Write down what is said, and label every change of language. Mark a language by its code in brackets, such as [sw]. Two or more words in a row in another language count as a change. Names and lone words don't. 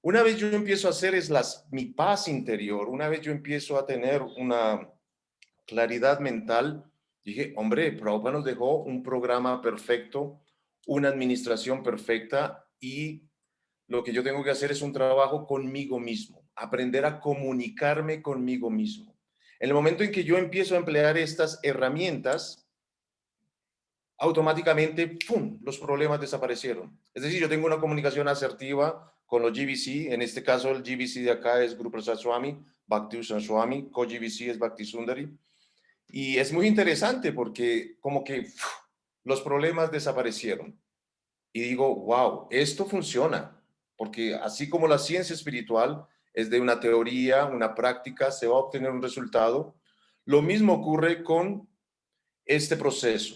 [es] Una vez yo empiezo a hacer mi paz interior, una vez yo empiezo a tener una claridad mental, dije, hombre, Prabhupada nos dejó un programa perfecto, una administración perfecta y lo que yo tengo que hacer es un trabajo conmigo mismo, aprender a comunicarme conmigo mismo. En el momento en que yo empiezo a emplear estas herramientas, automáticamente, ¡pum!, los problemas desaparecieron. Es decir, yo tengo una comunicación asertiva con los GBC, en este caso el GBC de acá es Guru Prasad Swami, Bhakti Swami, co-GBC es Bhakti Sundari, y es muy interesante porque como que los problemas desaparecieron. Y digo, wow, esto funciona, porque así como la ciencia espiritual es de una teoría, una práctica, se va a obtener un resultado, lo mismo ocurre con este proceso.